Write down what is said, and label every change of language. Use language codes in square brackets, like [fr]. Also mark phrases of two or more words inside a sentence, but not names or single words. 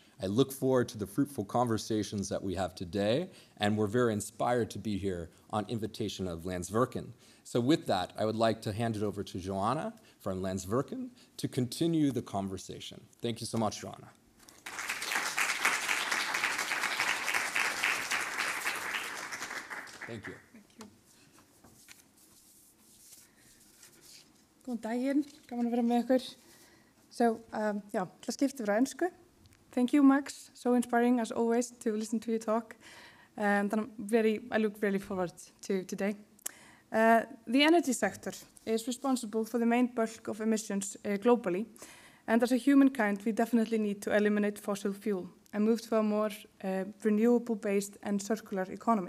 [en] I look forward to the fruitful conversations that we have today, and we're very inspired to be here on invitation of Landsvirkjun. So with that, I would like to hand it over to Jóhanna from Landsvirkjun to continue the conversation. Thank you so much, Jóhanna. Thank you. [is] Góðan daginn, gaman að vera með ykkur. [en] So, let's [is] skipta yfir á ensku. [en] Thank you, Max. So inspiring, as always, to listen to you talk. And I look really forward to today. The energy sector is responsible for the main bulk of emissions globally. And as a humankind, we definitely need to eliminate fossil fuel and move to a more renewable-based and circular economy.